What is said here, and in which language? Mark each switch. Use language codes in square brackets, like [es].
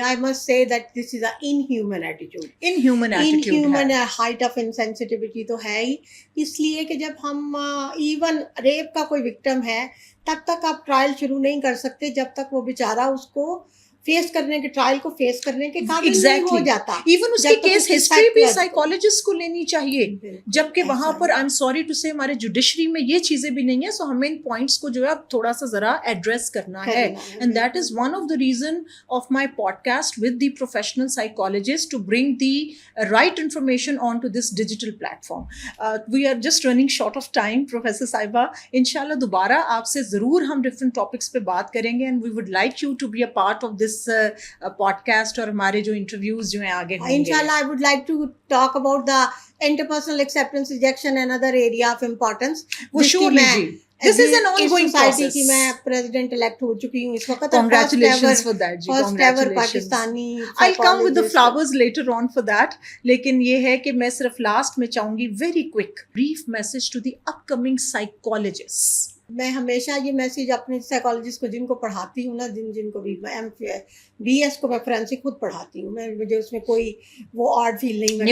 [en] I must say that this is an inhuman attitude. Inhuman height of insensitivity [ur] تو ہے ہی, اس لیے کہ جب ہم ایون ریپ کا کوئی وکٹم ہے تب تک آپ ٹرائل شروع نہیں کر سکتے جب تک وہ بیچارہ اس کو فیس کرنے کے, ٹرائل کو فیس کرنے کے قابل نہیں ہو جاتا. ایون اس کی کیس ہسٹری بھی سائیکالوجسٹ کو لینی چاہیے, جبکہ وہاں پر [en] I am sorry to say [ur] ہمارے جوڈیشری میں یہ چیزیں بھی نہیں ہیں. سو ہمیں ان پوائنٹس کو جو ہے اب تھوڑا سا ذرا ایڈریس کرنا ہے, [en] And that is one of the reason of my podcast with the professional psychologist to bring the right information on to this digital platform. We are just running short of time. [ur] Professor صاحبہ, ان شاء اللہ دوبارہ آپ سے ضرور ہم different topics پہ بات کریں گے, [en] and we would like you to be a part of this podcast [ur] اور ہمارے جو انٹرویوز جو ہیں آگے ہوں گے. [en] انشاءاللہ I would like to talk about the interpersonal acceptance rejection, another area of importance. Surely ji, this is an ongoing process. [ur] کی میں president elect ہو چکی ہوں اس وقت. [en] Congratulations for that ji. First ever Pakistani. I'll come with the flowers later on for that. [ur] لیکن یہ ہے کہ میں صرف لاسٹ میں چاہوں گی [en] very quick brief message to the upcoming psychologists. [ur] میں ہمیشہ یہ میسیج اپنے سائیکالوجسٹ کو جن کو پڑھاتی ہوں نا, جن کو بھی بی ایس کو میں فورینسک خود پڑھاتی ہوں, مجھے اس میں کوئی وہ آرٹ فیل نہیں,